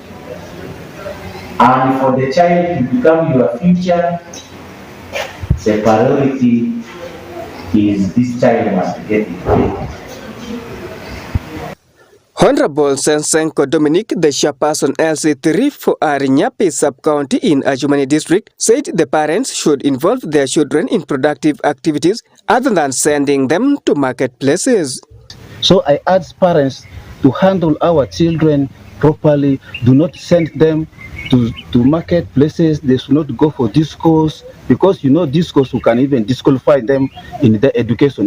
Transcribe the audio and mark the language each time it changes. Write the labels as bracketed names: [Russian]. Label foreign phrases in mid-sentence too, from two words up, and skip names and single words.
[English] And for the child to become your future, the priority is this child must get educated. Honorable Sensenko Dominic, the chairperson LC3 for Arinyapi sub-county in Ajumani district, said the parents should involve their children in productive activities other than sending them to marketplaces. So I urge parents to handle our children properly. Do not send them to marketplaces. They should not go for discos, because discos who can even disqualify them in their education.